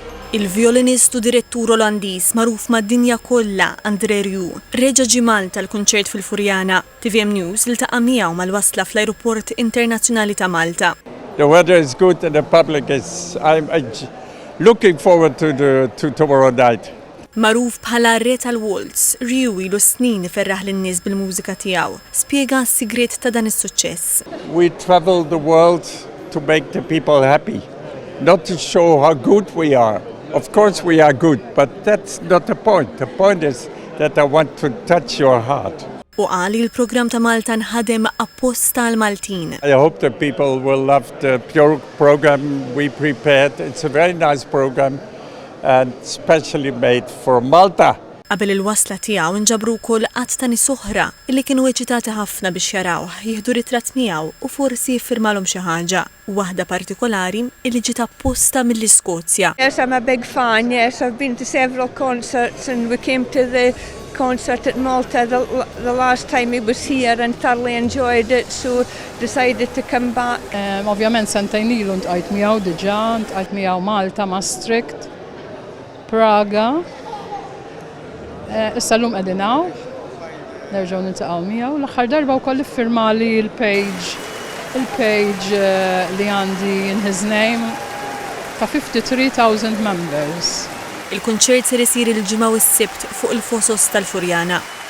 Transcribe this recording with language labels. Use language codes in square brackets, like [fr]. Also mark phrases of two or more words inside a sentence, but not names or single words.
[mt] Il-violinist u direttur Olandiż magħruf mad-dinja kollha Andre Rieu reġa' ġie Malta l-kunċert fil-Furjana. TVM News iltaqa' miegħu mal-wasla fl-Ajruport Internazzjonali ta' Malta. [en] The weather is good and the public is I'm looking forward to tomorrow night. [mt] Magħruf bħala re tal-waltz, Rieu ilu snin iferraħ lin-nies bil-mużika tiegħu. Spjega s-sigriet ta' dan is-suċċess. [en] We travel the world to make the people happy, not to show how good we are. Of course we are good, but that's not the point. The point is that I want to touch your heart. [mt] U qal li l-programm ta' Malta nħadem apposta għal Maltin. [en] I hope that people will love the program we prepared. It's a very nice program and specially made for Malta. [mt] Qabel il-wasla tiegħu nġabru wkoll qatt ta' nies oħra li kienu eċitati ħafna biex jarawh, jieħdu ritratt miegħu u forsi jiffirmalhom xi ħaġa. Waħda partikolari li ġiet apposta mill-Iskozja. [en] Yes, I'm a big fan. Yes, I've been to several concerts and we came to the concert at Malta the last time he was here and thoroughly enjoyed it, so decided to come back. [mt] Ovvjament sentejn ilu ntqajt miegħu diġà, ntqajt miegħu Malta, Maastricht, Praga. Issa llum qegħdin hawn, nerġgħu niltaqgħu miegħu. L-aħħar darba wkoll iffirmali il-page li għandi [en] in his name [mt] ta' 53,000 members. Il-kunċert ser isir il-ġimgħa u s-Sibt fuq il-fosos tal-Furjana.